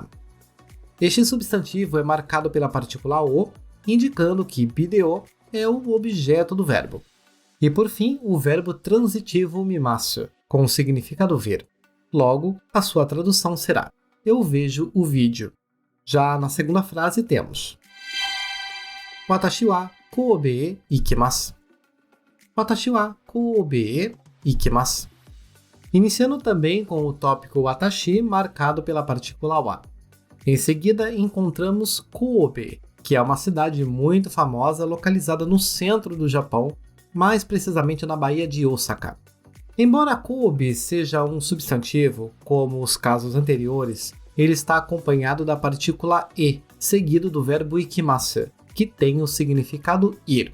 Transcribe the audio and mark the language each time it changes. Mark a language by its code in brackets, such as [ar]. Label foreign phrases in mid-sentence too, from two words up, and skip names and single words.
[pt] Este substantivo é marcado pela partícula o, indicando que bideo é o objeto do verbo. E por fim, o verbo transitivo mimasu, com o significado ver. Logo, a sua tradução será: eu vejo o vídeo. Já na segunda frase temos [ja] 私は神戸へ行きます. 私は神戸へ行きます. [pt] Iniciando também com o tópico watashi marcado pela partícula wa. Em seguida encontramos Kobe, que é uma cidade muito famosa localizada no centro do Japão, mais precisamente na Baía de Osaka. Embora Kobe seja um substantivo, como os casos anteriores, ele está acompanhado da partícula e, seguido do verbo ikimasu, que tem o significado ir.